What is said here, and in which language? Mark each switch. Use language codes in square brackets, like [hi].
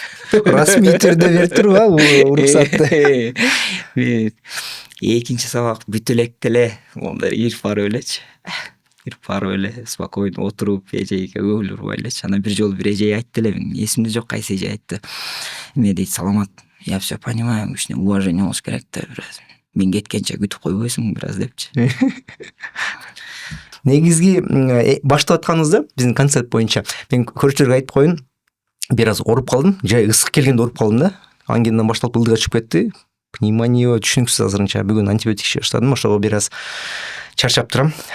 [ky] Расмий түрдө берип турбу уруксатты? Экинчи сабак бүтө электе эле мондай ирип барып элечи. Ирип барып эле спокойно отуруп эжейге көңүл бурбай элечи. Анан бир жолу бир эжей айтты эле, эсимде жок кайсы эжей айтты. Эме дейт, саламат. [ru] Я все понимаю, [ky] кичине уважение болуш керек да бираз. Мен кеткенче күтүп койбойсуң бираз депчи. Негизги баштап атканыбызда биздин концерт боюнча мен көрүүчүлөргө айтып коеюн, бир аз ооруп калдым, жай ысык келгенде ооруп калдым да. Ангендан башталып ылдыга чыгып кетти. Пневмония түшүнүксүз азырынча. Бүгүн антибиотик ичип баштадым, ошого бир аз чарчап турам.